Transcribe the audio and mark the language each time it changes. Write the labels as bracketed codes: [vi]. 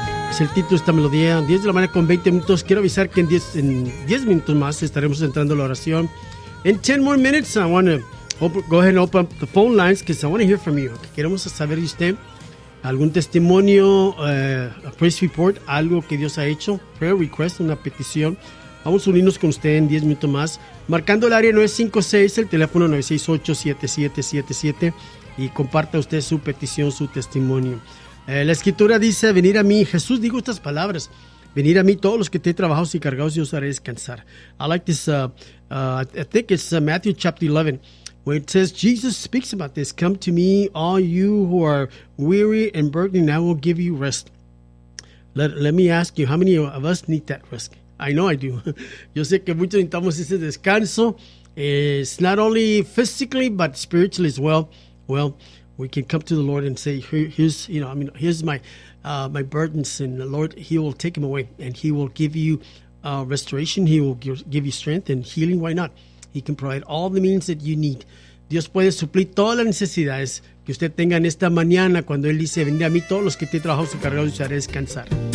[es] Es el título de esta melodía, 10 de la mañana con 20 minutos. Quiero avisar que en 10 minutos más estaremos entrando a la oración. [en] In 10 more minutes, I want to go ahead and open up the phone lines because I want to hear from you. [es] Queremos saber de usted algún testimonio, [en] a praise report, [es] algo que Dios ha hecho, [en] prayer request, [es] una petición. Vamos a unirnos con usted en 10 minutos más, marcando el área 956, el teléfono 968-7777, y comparta usted su petición, su testimonio. La escritura dice, venir a mí, Jesús dijo estas palabras, venir a mí todos los que estén trabajados y cargados, yo os haré descansar. [en] I like this, I think it's Matthew chapter 11, where it says, Jesus speaks about this, come to me, all you who are weary and burdened, I will give you rest. Let me ask you, how many of us need that rest? I know I do. [es] Yo sé que muchos necesitamos ese descanso. [en] It's not only physically, but spiritually as well. Well, we can come to the Lord and say, here's my burdens, and the Lord, he will take him away, and he will give you restoration. He will give you strength and healing. Why not? He can provide all the means that you need. [es] Dios puede suplir todas las necesidades que usted tenga en esta mañana cuando Él dice, venid a mí todos los que te trabajan su carga, y haré descansar.